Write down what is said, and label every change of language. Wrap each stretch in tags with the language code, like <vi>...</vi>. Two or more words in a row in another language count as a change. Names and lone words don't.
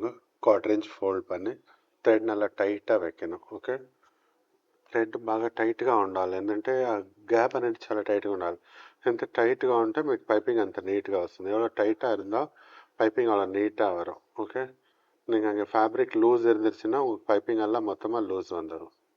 <ta>1/4</ta> <en>inch fold</en> <ta>பண்ணி த்ரெட் நல்லா டைட்டா வைக்கணும்.</ta> <te>ఓకే, థ్రెడ్ బాగా టైట్గా ఉండాలి. ఎందుకంటే ఆ గ్యాప్ అనేది చాలా టైట్గా ఉండాలి. ఎంత టైట్గా ఉంటే మీకు పైపింగ్ అంత నీట్గా వస్తుంది.</te> <ta>எவ்வளோ டைட்டாக இருந்தால் பைப்பிங் அவ்வளோ நீட்டாக வரும். ஓகே, நீங்கள் அங்கே</ta> <en>fabric loose</en> <ta>இருந்துருச்சுன்னா உங்களுக்கு பைப்பிங் எல்லாம் மொத்தமாக லூஸ் வந்துடும்.</ta>